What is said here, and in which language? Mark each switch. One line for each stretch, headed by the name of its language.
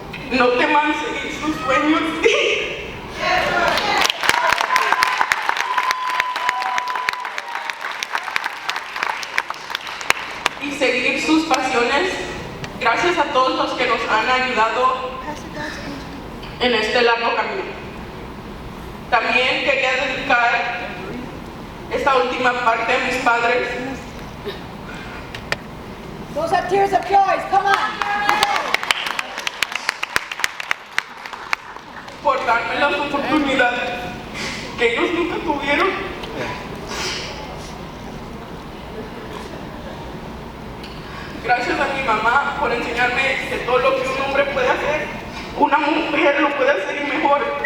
Spanish: No teman seguir sus sueños y seguir sus pasiones. Gracias a todos los que nos han ayudado en este largo camino. También quería dedicar esta última parte a mis padres.
English: Those are tears of joy, come on.
Spanish: Por darme las oportunidades que ellos nunca tuvieron. Gracias a mi mamá por enseñarme que todo lo que un hombre puede hacer, una mujer lo puede hacer y mejor.